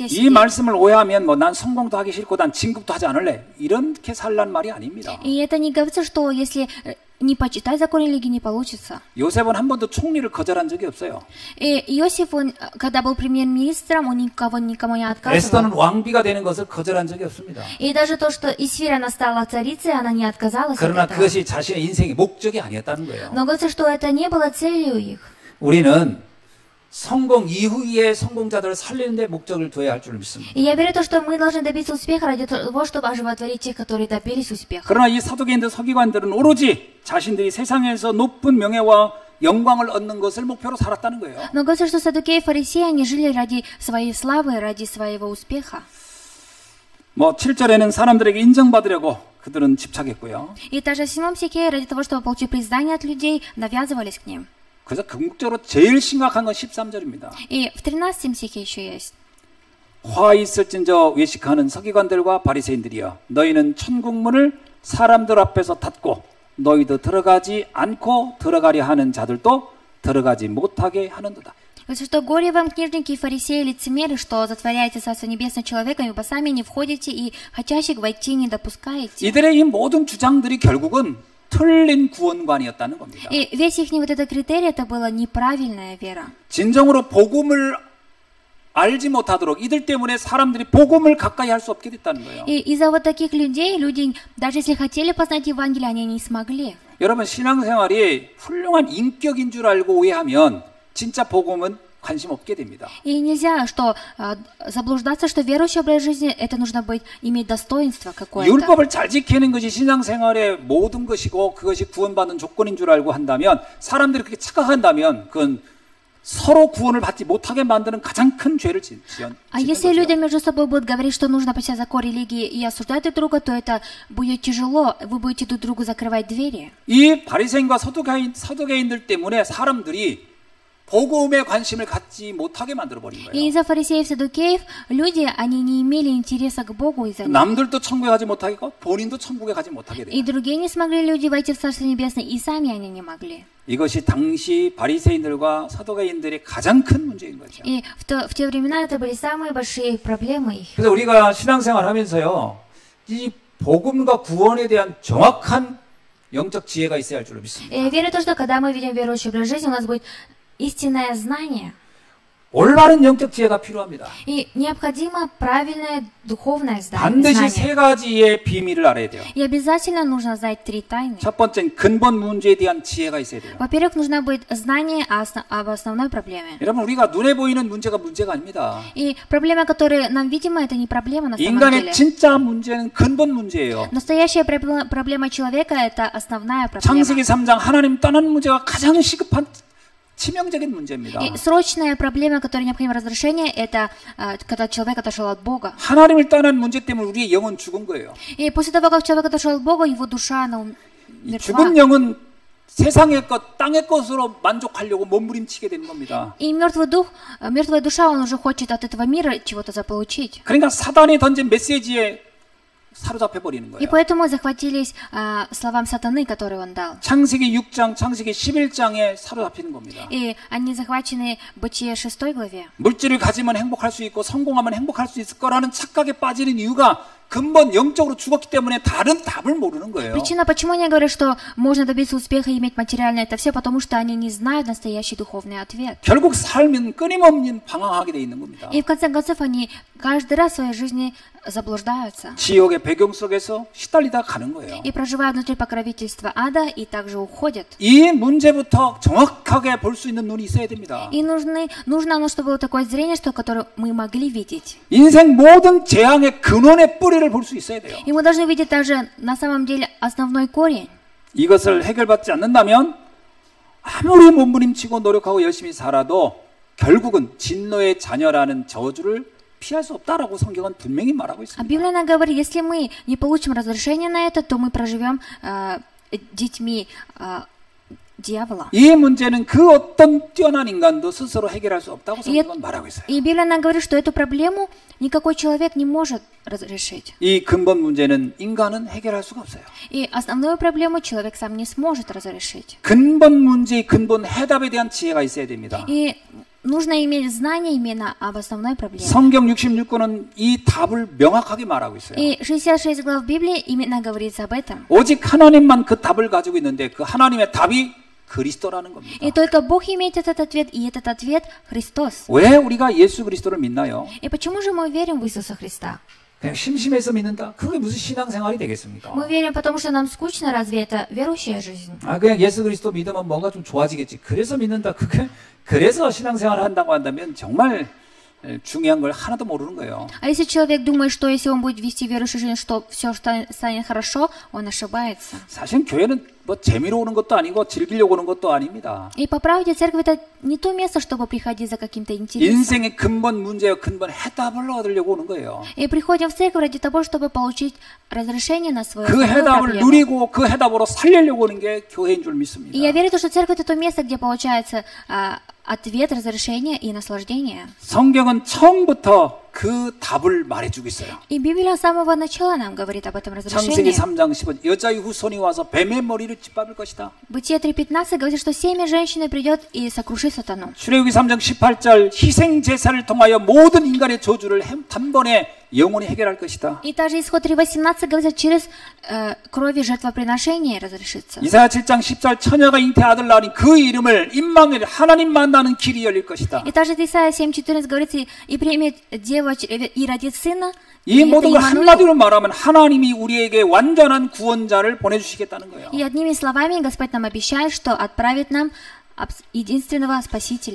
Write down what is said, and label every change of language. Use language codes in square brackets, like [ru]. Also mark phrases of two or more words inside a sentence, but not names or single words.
[ko] 이 [ru] сидеть. [ko] 말씀을 오해하면 난 성공도 하기 싫고 난 진급도 하지 않을래 이렇게 살란 말이 아닙니다. [ru] И это не говорится, что если не почитать закон религии, не получится. [ko] 요셉은 한 번도 총리를 거절한 적이 없어요. [ru] И Иосиф, он, когда был премьер-министром, он никому не [ko] 에스더는 [ru] отказывал. [ko] 왕비가 되는 것을 거절한 적이 없습니다. [ru] И даже то, что Исфирь, она стала царицей, она не отказалась от [ko] 그러나 [ru] этого. [ko] 그것이 자신의 인생의 목적이 아니었다는 거예요. [ru] Но говорится, что это не было целью их. [ko] 우리는 성공 이후의 성공자들을 살리는 데 목적을 둬야 할 줄 믿습니다. [ru] И я верю в то, что мы должны добиться успеха ради того, чтобы оживотворить тех, которые добились успеха. [ko] 그러나 이 사두개인들 서기관들은 오로지 자신들이 세상에서 높은 명예와 영광을 얻는 것을 목표로 살았다는 거예요. [ru] Но говорится, что саддукеи и фарисеи, они жили ради своей славы, ради своего успеха. [ko] 7절에는 사람들에게 인정받으려고 그들은 집착했고요. [ru] И также в 7 стихе, ради того, чтобы получить признание от людей, навязывались к ним. [ko] 그래서 궁극적으로 제일 심각한 건 13절입니다. [ru] И в 13 стихе еще есть. [ko] 화 있을진저 외식하는 서기관들과 바리새인들이여 너희는 천국문을 사람들 앞에서 닫고 너희도 들어가지 않고 들어가려 하는 자들도 들어가지 못하게 하는도다. [ru] Говорится, что горе вам, книжники и фарисеи, лицемеры, что затворяете Царство Небесное человеком, ибо сами не входите и хотящих войти не допускаете. [ko] 이들의 이 모든 주장들이 결국은 틀린 구원관이었다는 겁니다. [ru] И весь их вот этот критерий, это была неправильная вера. [ko] 진정으로 복음을 알지 못하도록 이들 때문에 사람들이 복음을 가까이 할 수 없게 됐다는 거예요. [ru] И из-за вот таких людей, люди, даже если хотели познать Евангелие, они не смогли. [ko] 여러분 신앙생활이 훌륭한 인격인 줄 알고 오해하면 진짜 복음은 관심 없게 됩니다. [ru] И нельзя заблуждаться, что верующий образ жизни, это нужно иметь достоинство какое-то. [ko] 율법을 잘 지키는 것이 신앙생활의 모든 것이고 그것이 구원받는 조건인 줄 알고 한다면 사람들이 그렇게 착각한다면 그건 서로 구원을 받지 못하게 만드는 가장 큰 죄를 짓는 [ru] А если [ko] 거죠. [ru] люди между собой будут говорить, что нужно почитать закон религии и осуждать друг друга, то это будет тяжело, вы будете друг другу закрывать двери. [ko] 이 바리새인과 서두개인들 때문에 사람들이 복음에 관심을 갖지 못하게 만들어 버린 [ru] И [ko] 거예요. [ru] из-за фарисеев и саддукеев люди, они не имели интереса к Богу из-за них. [ko] 남들도 천국에 가지 못하게 하고 본인도 천국에 가지 못하게 돼요. [ru] И другие не смогли люди войти в Царство Небесное, и сами они не могли. [ko] 이것이 당시 바리새인들과 사두개인들의 가장 큰 문제인 거죠. [ru] И в те времена это были самые большие проблемы их. [ko] 그래서 우리가 신앙생활 하면서요, 이 복음과 구원에 대한 정확한 영적 지혜가 있어야 할 줄로 믿습니다. [ru] И я верю в то, что когда мы видим верующий образ жизни, у нас будет истинное знание. [ko] 올바른 영적 지혜가 필요합니다. [ru] И необходимо правильное духовное [ko] 반드시 [ru] знание. [ko] 세 가지의 비밀을 알아야 돼요. [ru] И обязательно нужно знать 3 тайны. [ko] 첫 번째는 근본 문제에 대한 지혜가 있어야 돼요. [ru] Во-первых, нужно быть знание об основной проблеме. [ko] 여러분 우리가 눈에 보이는 문제가 아닙니다. [ru] И проблема, которая нам видима, это не проблема на самом [ko] 인간의 [ru] деле. [ko] 진짜 문제는 근본 문제예요. [ru] Настоящая проблема человека – это основная проблема. [ko] 창세기 3장 하나님 떠나는 문제가 가장 시급한 치명적인 문제입니다. [ru] И срочная проблема, которая необходимо разрешение, это когда человек отошел от Бога. [ko] 하나님을 떠난 문제 때문에 우리의 영은 죽은 거예요. [ru] И после того, как человек отошел от Бога, его душа, она умерла. [ko] 죽은 영은 세상의 것, 땅의 것으로 만족하려고 몸부림치게 되는 겁니다. [ru] И мертвая душа, он уже хочет от этого мира чего-то заполучить. [ko] 그러니까 사단이 던진 메시지에 사로잡혀 버리는 [ru] И [ko] 거예요. [ru] поэтому захватились словам сатаны, которые он дал. [ko] 창세기 6장, 창세기 11장에 사로잡히는 겁니다. [ru] И они захвачены в Бытие 6 главе. [ko] 물질을 가지면 행복할 수 있고 성공하면 행복할 수 있을 거라는 착각에 빠지는 이유가 근본 영적으로 죽었기 때문에 다른 답을 모르는 거예요. [ru] Причина, почему они говорят, что можно добиться успеха и иметь материальное, это все потому, что они не знают настоящий духовный ответ. [ko] 결국 삶은 끊임없는 방황하게 돼 있는 겁니다. [ru] И в конце концов они каждый раз в своей жизни заблуждаются. [ko] 지옥의 배경 속에서 시달리다 가는 거예요. [ru] И проживая внутри покровительства ада, и также уходят. [ko] 이 문제부터 정확하게 볼 수 있는 눈이 있어야 됩니다. [ru] И нужно оно, чтобы было такое зрение, что, которое мы могли видеть. [ko] 인생 모든 재앙의 근원의 뿌리를 볼 수 있어야 돼요. [ru] И мы должны видеть также на самом деле основной корень. [ko] 이것을 해결받지 않는다면 아무리 몸부림치고 노력하고 열심히 살아도 결국은 진노의 자녀라는 저주를 피할 수 없다라고 성경은 분명히 말하고 [ru] А [ko] 있습니다. [ru] Библия нам говорит, если мы не получим разрешения на это, то мы проживем детьми дьявола. [ko] 이 문제는 그 어떤 뛰어난 인간도 스스로 해결할 수 없다고 성경은 말하고 있어요. [ru] И Библия нам говорит, что эту проблему никакой человек не может разрешить. [ko] 이 근본 문제는 인간은 해결할 수가 없어요. [ru] И основную проблему человек сам не сможет разрешить. [ko] 근본 문제의 근본 해답에 대한 지혜가 있어야 됩니다. [ru] И нужно иметь знание именно об основной проблеме. [ko] 성경 66권은 이 답을 명확하게 말하고 있어요. [ru] И 66 глав Библии именно говорится об этом. [ko] 오직 하나님만 그 답을 가지고 있는데 그 하나님의 답이 그리스도라는 겁니다. [ru] И только Бог имеет этот ответ, и этот ответ Христос. [ko] 왜 우리가 예수 그리스도를 믿나요? [ru] И почему же мы верим в Иисуса Христа? [ko] 그냥 심심해서 믿는다? 그게 무슨 신앙생활이 되겠습니까? [ru] Мы верим, потому что нам скучно, разве это верующая жизнь? [ko] 아, 그냥 예수 그리스도 믿으면 뭔가 좀 좋아지겠지. 그래서 믿는다. 그래서 신앙생활을 한다고 한다면 정말 중요한 걸 하나도 모르는 거예요. [ru] А если человек думает, что если он будет вести верующую жизнь, что все станет хорошо, он ошибается. [ko] 사실 교회는 뭐 재미로 오는 것도 아니고 즐기려고 오는 것도 아닙니다. [ru] И по правде церковь это не то место, чтобы приходить за каким-то интересом. [ko] 인생의 근본 문제와 근본 해답을 얻으려고 오는 거예요. [ru] И приходим в церковь ради того, чтобы получить разрешение на свою [ko] 그 해답을 [ru] проблему. [ko] 누리고 그 해답으로 살려고 오는 게 교회인 줄 [ru] И я [ko] 믿습니다. [ru] верю, что церковь это то место, где получается ответ, разрешение и наслаждение. [ko] 성경은 처음부터 그 답을 말해주고 있어요. [ru] И Библия с самого начала нам говорит об этом [ko] 창세기 [ru] разрешении. [ko] 3장 10절 여자의 후손이 와서 뱀의 머리를 짓밟을 것이다. [ru] Бытие 3.15 говорит, что семя женщины придет и сокрушит сатану. [ko] 출애굽기 3장 18절 희생 제사를 통하여 모든 인간의 저주를 단번에 영원히 해결할 것이다. [ru] И также исход 3.18 говорится, через крови жертвоприношения разрешится. [ko] 이사야 7장 10절 처녀가 잉태 아들 낳으니 그 이름을 임마누엘 하나님 만나는 길이 열릴 것이다. [ru] И также Исайя 7.14 говорится, и примет дева и родит сына, [ko] 이 [ru] и это [ko] 모든 걸 [ru] Иммануил. [ko] 한마디로 말하면 하나님이 우리에게 완전한 구원자를 보내주시겠다는 거예요. [ru] И одними словами Господь нам обещает, что отправит нам единственного Спасителя.